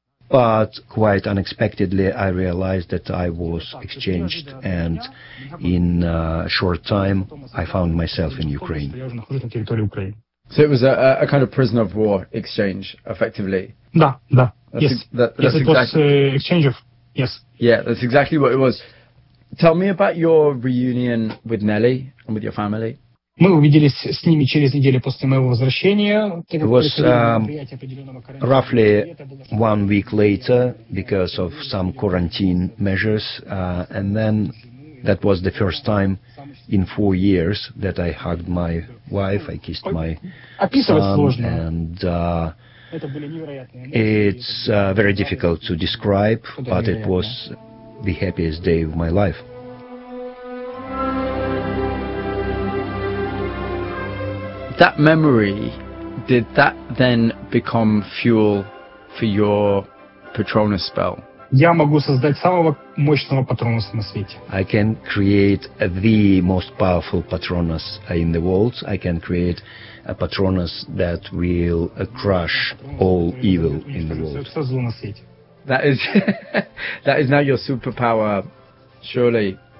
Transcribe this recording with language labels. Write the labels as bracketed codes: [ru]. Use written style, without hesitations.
[en] But quite unexpectedly, I realized that I was exchanged, and in a short time, I found myself in Ukraine. So it was a kind of prisoner of war exchange, effectively. [ru] Да, да. [en] Yes. Yes, it was exchange of. Yes. Yeah, that's exactly what it was. Tell me about your reunion with Nelly and with your family. [ru] Мы увиделись с ними через неделю после моего возвращения. [en] It was roughly 1 week later because of some quarantine measures. And then that was the first time in 4 years that I hugged my wife, I kissed my son. And it's very difficult to describe, but it was the happiest day of my life. That memory, did that then become fuel for your Patronus spell? [ru] Я могу создать самого мощного Патронуса на свете. [en] I can create the most powerful Patronus in the world. I can create a Patronus that will crush all evil in the world. That is now your superpower, surely.